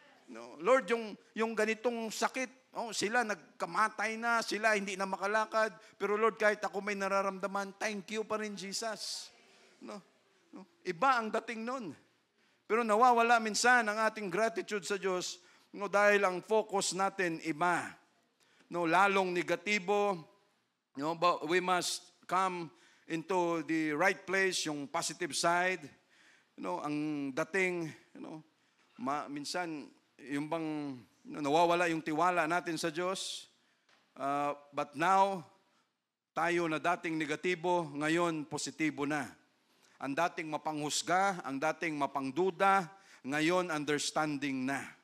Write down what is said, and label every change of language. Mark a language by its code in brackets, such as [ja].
[tl] No, Lord, yung ganitong sakit, sila nagkamatay na, sila hindi na makalakad, pero Lord, kahit ako may nararamdaman, thank you pa rin, Jesus. No, iba ang dating nun. Pero nawawala minsan ang ating gratitude sa Diyos, no, dahil ang focus natin iba. No, lalong negatibo. [en] No, but we must come into the right place, [tl] yung positive side. No, ang dating, minsan yung bang nawawala yung tiwala natin sa Diyos. [en] But now, [tl] tayo na dating negatibo, ngayon positibo na. Ang dating mapanghusga, ang dating mapangduda, ngayon understanding na.